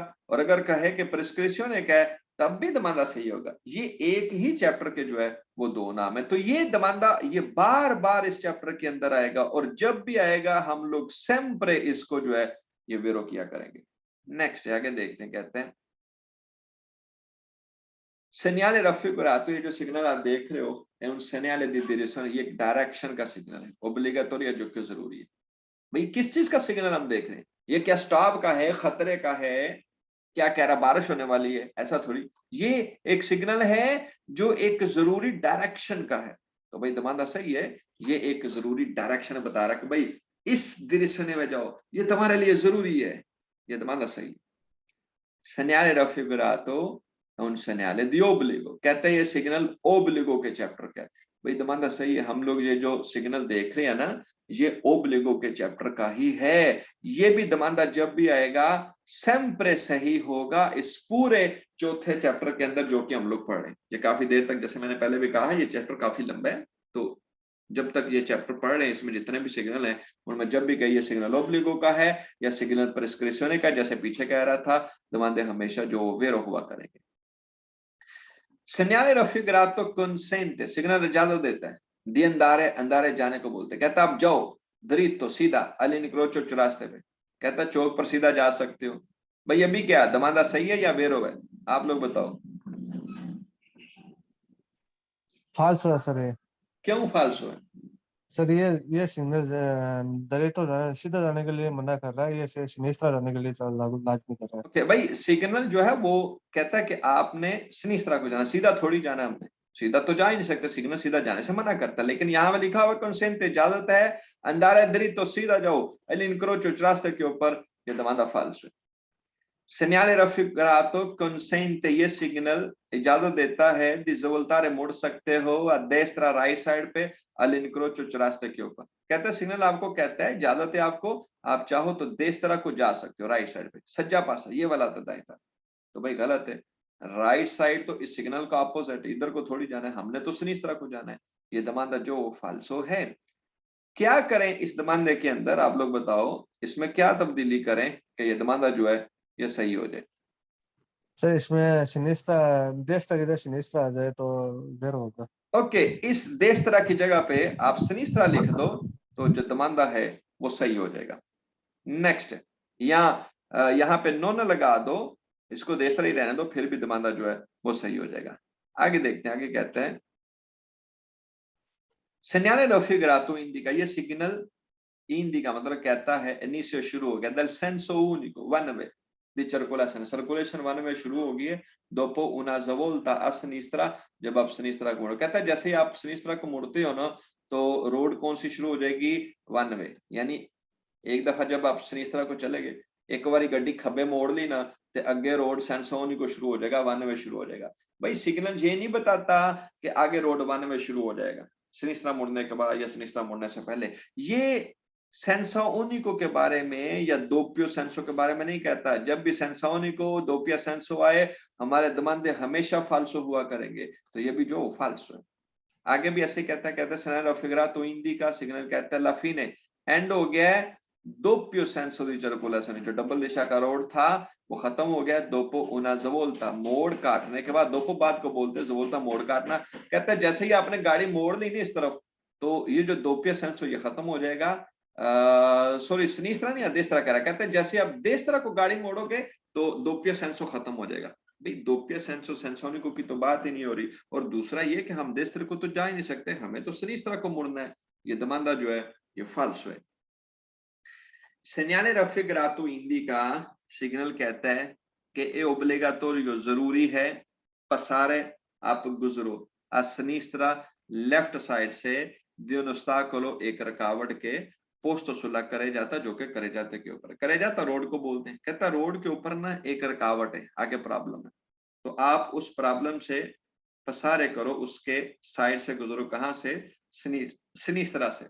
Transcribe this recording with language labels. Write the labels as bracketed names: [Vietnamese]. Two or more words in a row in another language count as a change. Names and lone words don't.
[Hindi] और अगर कहे कि प्रिस्क्रिप्शने का है, तब भी दमांदा सही होगा। ये एक ही चैप्टर के जो है वो दो नाम है। तो ये दमांदा ये बार बार इस चैप्टर के अंदर आएगा, और जब भी आएगा हम लोग सेम्प्रे इसको जो है ये वेरो किया करेंगे। नेक्स्ट आगे देखते हैं, कहते हैं [Italian] segnale raffigurato, [Hindi] ये जो सिग्नल आप देख रहे हो [Italian] è un segnale di direzione, [Hindi] ये डायरेक्शन का सिग्नल है, ओब्लिगाटोरी जो कि जरूरी है। भाई किस चीज का सिग्नल हम देख रहे हैं? ये क्या स्टॉप का है, खतरे का है, क्या कह रहा बारिश होने वाली है, ऐसा थोड़ी। ये एक सिग्नल है जो एक जरूरी डायरेक्शन का है। तो भाई दमांदा सही है, ये एक जरूरी डायरेक्शन बता रहा है कि भाई इस डायरेक्शन में जाओ, ये तुम्हारे लिए जरूरी है, ये दमांदा सही। [Italian] segnale raffigurato è un segnale di obbligo, [Hindi] कहते हैं ये सिग्नल ओब्लिगो के चैप्टर का है। भाई दमांदा सही है, हम लोग ये जो सिग्नल देख रहे हैं ना, ये ओब्लिगो के चैप्टर का ही है। ये भी दमांदा जब भी आएगा सेम्प्रे सही होगा इस पूरे चौथे चैप्टर के अंदर जो कि हम लोग पढ़ रहे हैं। ये काफी देर तक, जैसे मैंने पहले भी कहा, ये चैप्टर काफी लंबा है, तो जब तक ये चैप्टर पढ़ रहे हैं इसमें जितने भी सिग्नल हैं उनमें जब भी कही ये सिग्नल ओब्लिगो का है या सिग्नल प्रिस्क्रिप्शने का, जैसे पीछे कह रहा था, दमांदे हमेशा जो वेरो हुआ करेंगे। [Italian] segnale raffigurato consente, [Hindi] सिग्नल इजाजत देता है, [Italian] di andare, andare [Hindi] जाने को बोलते हैं, कहता है आप जाओ दरितो सीधा all'incrocio चौरास्ते पे, कहता है चौक पर सीधा जा सकते हो। भाई अभी क्या दमांदा सही है या वेरो है, आप लोग बताओ? फाल्सो है सर ये। क्यों फाल्सो है? सर ये सिग्नल दलित तो सीधा जाने के लिए मना कर रहा है, ये सिनिस्tra जाने के लिए लागू लाजमी कर रहा है। ओके भाई, सिग्नल जो है वो कहता है कि आपने सिनिस्त्रा को जाना, सीधा थोड़ी जाना है हमने, सीधा तो जा ही नहीं सकते, सिग्नल सीधा जाने से मना करता है। लेकिन यहाँ पे लिखा हुआ कंसेंट इजाजत है, [Italian] andare dritto [Hindi] सीधा जाओ, all'incrocio रास्ते के ऊपर, ये दमांदा फाल्स है। [Italian] segnale raffigurato consente, [Hindi] ये सिग्नल इजाजत देता है [Italian] di svoltare, [Hindi] मुड़ सकते हो [Italian] a destra [Hindi] राइट साइड पे all'incrocio रास्ते के ऊपर। कहता है सिग्नल आपको कहता है, इजाजत है आपको, आप चाहो तो destra को जा सकते हो, राइट साइड पे सज्जा पासा, ये वाला दाएं था। तो भाई गलत है, राइट साइड तो इस सिग्नल का ऑपोजिट, इधर को थोड़ी जाना है, हमने तो सिनिस्त्रा को जाना है। ये दमांदा जो फाल्सो है। क्या करें इस दमांदे के अंदर, आप लोग बताओ, इसमें क्या तब्दीली करें कि ये दमांदा जो है ये सही हो जाए? सर इसमें सिनिस्tra destra की जगह सिनिस्tra आ जाए तो देर होगा। ओके, इस देस्त्रा की जगह पे आप सिनिस्त्रा लिख दो, तो जो दमांदा है वो सही हो जाएगा। नेक्स्ट, यहाँ पे नोन लगा दो, इसको देस्त्रा ही रहने दो, फिर भी दमांदा जो है वो सही हो जाएगा। आगे देखते हैं, आगे कहते हैं [Italian] segnale raffigurato indica, [Hindi] ये सिग्नल indica मतलब कहता है इनिशियो शुरू हो गया, [Italian] dal senso unico [English] one way [Italian] di circolazione, [Hindi] सर्कुलेशन वन में शुरू होगी है, [Italian] dopo una svolta a sinistra, [Hindi] जब आप सिनिस्त्रा को मुड़ो, कहता है जैसे ही आप सिनिस्त्रा को मुड़ते हो ना, तो रोड कौन सी शुरू हो जाएगी? वन वे। यानी एक दफा जब आप सिनिस्त्रा को चले गए, एक बार गड्डी खब्बे मोड़ ली ना, तो अगे रोड [Italian] senso unico [Hindi] शुरू हो जाएगा, वन वे शुरू हो जाएगा। भाई सिग्नल ये नहीं बताता कि आगे रोड वन वे शुरू हो जाएगा सिनिस्त्रा मुड़ने के बाद या सिनिस्त्रा मुड़ने से पहले। ये [Italian] senso unico [Hindi] के बारे में या [Italian] doppio senso [Hindi] के बारे में नहीं कहता। जब भी [Italian] senso unico doppio senso [Hindi] आए, हमारे दमांदे हमेशा फाल्सो हुआ करेंगे, तो ये भी जो फाल्सो है। आगे भी ऐसे कहता है [Italian] segnale raffigurato indica, [Hindi] सिग्नल कहता है लाफिने, एंड हो गया है [Italian] doppio senso di circolazione, [Hindi] जो डबल दिशा का रोड था वो खत्म हो गया, [Italian] dopo una svolta, [Hindi] मोड़ काटने के बाद, दोपो बाद को बोलते हैं, जवोल्ता मोड़ काटना। कहता है जैसे ही आपने गाड़ी मोड़ ली नहीं इस तरफ, तो ये जो [Italian] doppio senso [Hindi] ये खत्म हो जाएगा। सॉरी सिनिस्त्रा नहीं, देस्त्रा कह रहा, कहते हैं जैसे आप देस्त्रा को गाड़ी मोड़ोगे तो [Italian] doppio senso [Hindi] खत्म हो जाएगा। भाई [Italian] doppio senso sensounico [Hindi] की तो बात ही नहीं हो रही, और दूसरा ये कि हम देस्त्रा को तो जा ही नहीं सकते, हमें तो सिनिस्त्रा को मुड़ना है। ये दमांदा जो है ये फाल्सो है। [Italian] segnale raffigurato indica, [Hindi] सिग्नल कहता है कि ए ओब्लिगाटोरियो जरूरी है, पसारे आप गुजरो [Italian] a sinistra [Hindi] लेफ्ट साइड से, [Italian] di un ostacolo [Hindi] एक रुकावट के पोस्तो सुलह करे जाता, जो कि करे जाते के ऊपर, करे जाता रोड को बोलते हैं। कहता रोड के ऊपर ना एक रुकावट है, आगे प्रॉब्लम है, तो आप उस प्रॉब्लम से पसारे करो, उसके साइड से गुजरो, कहां से, सिनिस्त्रा से।